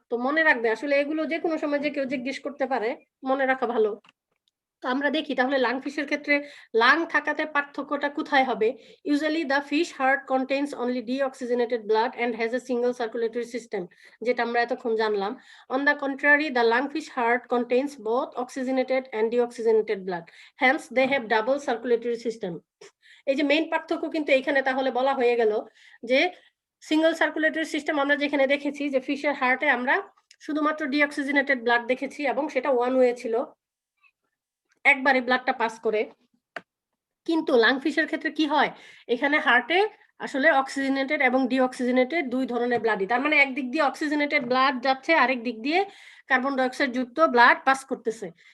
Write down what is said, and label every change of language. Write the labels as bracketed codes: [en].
[bn] তো মনে রাখবে আসলে এগুলো যে কোনো সময় যে কেউ জিজ্ঞেস করতে পারে, মনে রাখা ভালো। তো আমরা দেখি তাহলে লাং ফিশের ক্ষেত্রে লাং থাকাতে পার্থক্যটা কোথায় হবে? [en] usually the fish heart contains only deoxygenated blood and has a single circulatory system, [bn] যেটা আমরা এতক্ষণ জানলাম। [en] On the contrary, the lungfish heart contains both oxygenated and deoxygenated blood, hence they have double circulatory system. [bn] এই যে main পার্থক্য কিন্তু এখানে তাহলে বলা হয়ে গেল যে সিঙ্গল সার্কুলেটরি সিস্টেম আমরা যেখানে দেখেছি যে ফিশের হার্টে আমরা শুধুমাত্র ডিঅক্সিজেনেটেড ব্লাড দেখেছি এবং সেটা ওয়ান ওয়ে ছিল, একবারে ব্লাডটা পাস করে। কিন্তু লাংফিশের ক্ষেত্রে কি হয়, এখানে হার্টে আসলে অক্সিজেনেটেড এবং ডিঅক্সিজেনেটেড দুই ধরনের ব্লাডই, তার মানে একদিক দিয়ে অক্সিজেনেটেড ব্লাড যাচ্ছে, আরেক দিক দিয়ে কার্বন ডাইঅক্সাইড যুক্ত ব্লাড পাস করতেছে।